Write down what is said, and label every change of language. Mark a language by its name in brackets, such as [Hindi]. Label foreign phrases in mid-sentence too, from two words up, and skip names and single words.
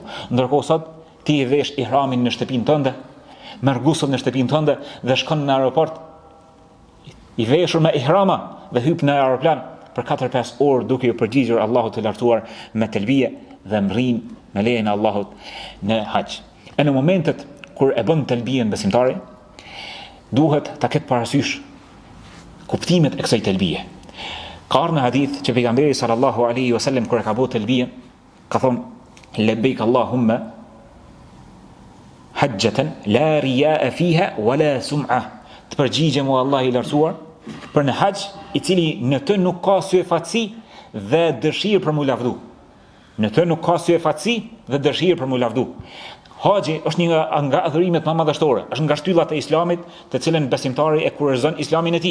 [Albanian] Ndërkohë sot ti e vesh ihramin në shtëpinë tënde, merr gusull në shtëpinë tënde dhe shkon në aeroport i veshur me ihrama dhe hyp në aeroplan për 4-5 orë duke u përgjigjur Allahut të lartësuar me telbije dhe mrin me lejen e Allahut në hax. E në momentet kur e bën telbijen besimtari, duhet ta ketë parasysh kuptimet e kësaj telbije. Ka ardhur në hadith që pejgamberi [Arabic] صلى الله عليه وسلم [Albanian] kur e ka bërë telbijen, ka thonë [Arabic] لبيك اللهم حجة لا رياء فيها ولا سمعة. [Albanian] Të përgjigjem o Allah i lartësuar për në hax i cili në të nuk ka syfatësi dhe dëshirë për mu lavdu. Në të nuk ka syfatësi dhe dëshirë për mu lavdu. Haxhi është një nga adhurimet më madhështore, është nga shtyllat e Islamit, të cilën besimtari e kurorëzon Islamin e tij.